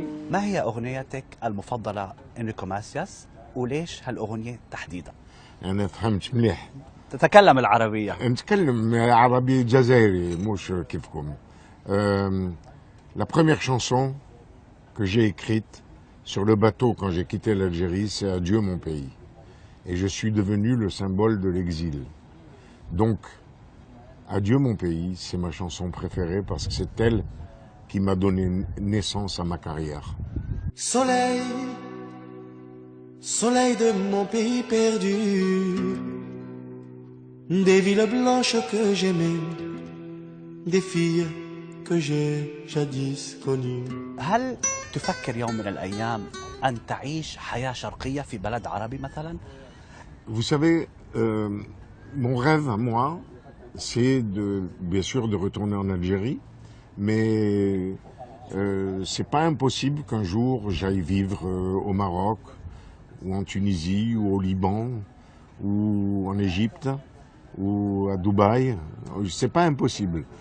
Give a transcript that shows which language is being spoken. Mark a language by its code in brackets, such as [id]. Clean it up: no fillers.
[ar] ما هي أغنيتك المفضلة إنريكو ماسياس؟ وليش هالأغنية تحديدا؟ أنا فهمت مليح. تتكلم العربية. نتكلم عربي جزائري مش كيفكم. [fr] La première chanson que j'ai écrite sur le bateau quand j'ai quitté l'Algérie, c'est Adieu mon pays. Et je suis devenu le symbole de l'exil. Donc, Adieu mon pays, c'est ma chanson préférée parce que c'est elle qui m'a donné naissance à ma carrière. Soleil, soleil de mon pays perdu, des villes blanches que j'aimais, des filles que j'ai jadis connues. [ar] هل تفكر يوم من الأيام أن تعيش حياة شرقية في بلد عربي مثلا؟ [fr] Vous savez, mon rêve à moi, c'est bien sûr de retourner en Algérie, mais c'est pas impossible qu'un jour j'aille vivre au Maroc, ou en Tunisie, ou au Liban, ou en Égypte, ou à Dubaï. C'est pas impossible.